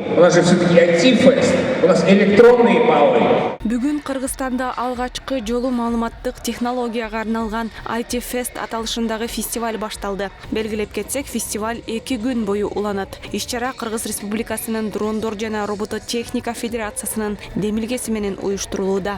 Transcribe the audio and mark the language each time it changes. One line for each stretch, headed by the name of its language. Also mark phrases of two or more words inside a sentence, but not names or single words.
Russian: У нас же все-таки IT-фест, у нас электронные баллы.
Kyrgyz: Бүгүн Кыргызстанда алгачкы жолу маалыматтык технологияга арналган IT Fest аталышындагы фестиваль башталды. Белгилеп кетсек, фестиваль 2 күн бою уланат. Иш-чара Кыргыз Республикасынын Дрондор жана Робототехника Федерациясынын демилгеси менен уюштурулууда.